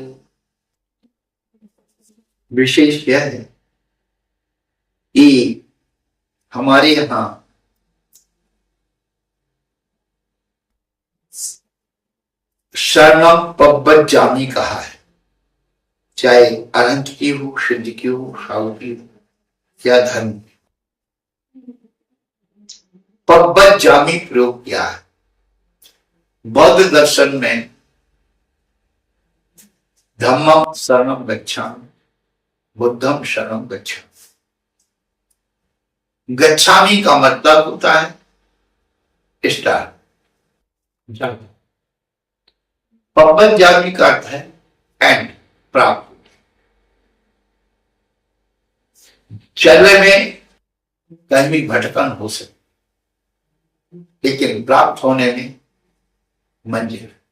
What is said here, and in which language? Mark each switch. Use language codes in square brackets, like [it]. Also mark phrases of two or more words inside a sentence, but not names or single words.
[hi] विशेष यह है कि हमारे यहाँ [pi] शरणम पब्बज्जामि [hi] कहा है, चाहे अनंत की हो, सिद्ध की हो, साधु की हो या धर्म। पब्बज्जामि प्रयोग किया है। बौद्ध दर्शन में [pi] धम्मं शरणं गच्छामि, बुद्धं शरणं गच्छामि। [hi] गच्छामि का मतलब होता है स्टार, पब्बज्जामि का अर्थ है एंड, प्राप्त। चलने में कहीं भी भटकन हो सकती, लेकिन प्राप्त होने में मंजिल।